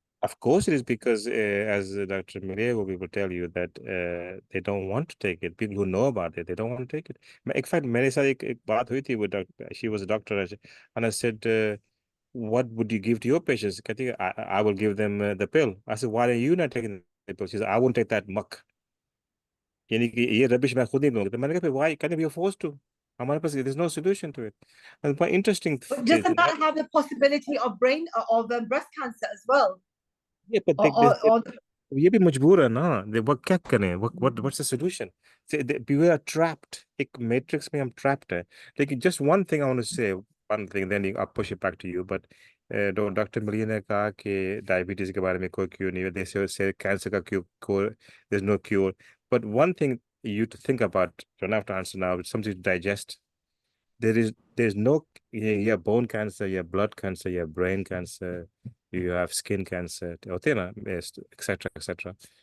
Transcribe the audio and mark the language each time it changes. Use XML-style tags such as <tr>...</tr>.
<en>Of course it is, because as Dr. Mireya will tell you that they don't want to take it. People who know about it, they don't want to take it. In fact,</en> <hi>मेरे साथ एक बात हुई थी</hi> <en>with she was a doctor, and I said, what would you give to your patients?</en> <hi>कहती है,</hi> <en>I will give them the pill. I said, why are you not taking the pill? She said, I won't take that muck.</en> <hi>यानी कि ये rubbish मैं खुद नहीं लूंगी. तो मैंने कहा,</hi> <en>why can't you be forced to?</en> <hi>हमारे पास</hi> <en>there's no solution to it. And quite interesting. But doesn't that have the possibility of breast cancer as well? Yeah, but</en> <hi>ये भी मजबूर है ना. वो क्या करें?</hi> <en>What's the solution? We are trapped.</en> <hi>एक matrix में हम trapped है.</hi> <en>लेकिन just one thing I want to say, one thing, then I'll push it back to you.</en> <hi>But doctor मिलिया ने कहा कि डायबिटीज के बारे में कोई क्योर नहीं है.</hi> <en>They say cancer का cure, there's no cure. But one thing you to think about, you don't have to answer now, it's something to digest. There's no, you have bone cancer, you have blood cancer, you have brain cancer, you have skin cancer, etc., etc.</en>